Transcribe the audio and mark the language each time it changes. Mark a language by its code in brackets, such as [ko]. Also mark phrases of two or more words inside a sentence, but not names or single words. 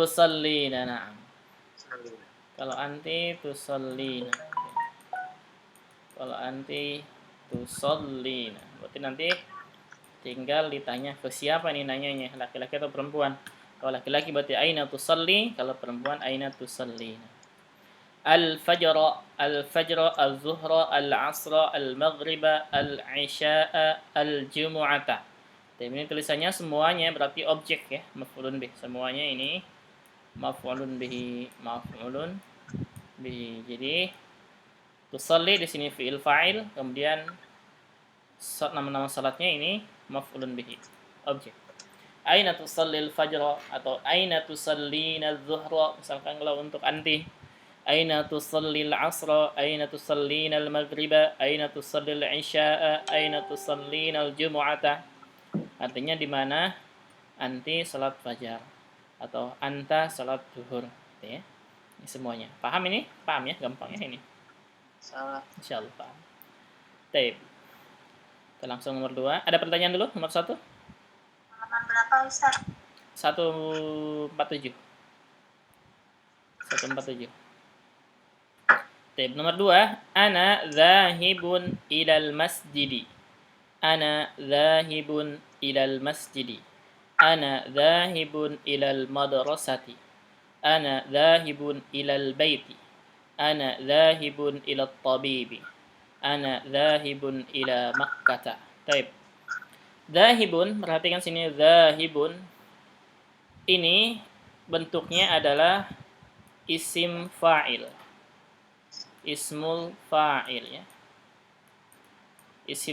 [ar] تصلين، نعم. Kalau أنتِ تصلين. Kalau أنتِ تصلين. [id] Berarti nanti tinggal ditanya ke siapa nih nanyanya, laki-laki atau perempuan. Kalau laki-laki berarti [ar] أين تصلي, [id] kalau perempuan [ar] أين تصلين. الفجر، الظهر، العصر، المغرب، العشاء، الجمعة. [id] Ini tulisannya semuanya berarti objek ya, [ar] مفعول به. [id] Semuanya ini [ar] مفعول به، مفعول به. [id] Jadi tusalli di sini [ar] فعل فاعل, [id] kemudian nama-nama salatnya ini [ar] مفعول به, [id] objek. [ar] أين تصلي الفجر atau أين تصلين الظهر, [id] misalkan kalau untuk anti. [ar] أين تصلي العصر، أين تصلين المغرب، أين تصلي العشاء، أين تصلين الجمعة. [id] Artinya di mana anti salat fajar atau anta salat zuhur, gitu ya. Ini semuanya. Paham ini? Paham ya? Gampang ya ini? Insyaallah paham. Baik. Kita langsung nomor 2. Ada pertanyaan dulu nomor 1? Halaman berapa Ustaz? 147. 147. Baik, nomor 2. [ar] أنا ذاهب إلى المسجد. أنا ذاهب إلى المسجد. أنا ذاهب إلى المدرسة. أنا ذاهب إلى البيت. أنا ذاهب إلى الطبيب. أنا ذاهب إلى مكة. Baik. [id] Dzahibun, perhatikan sini dzahibun. Ini bentuknya adalah [ar] اسم فاعل. اسم الفاعل ya. اسم فاعل.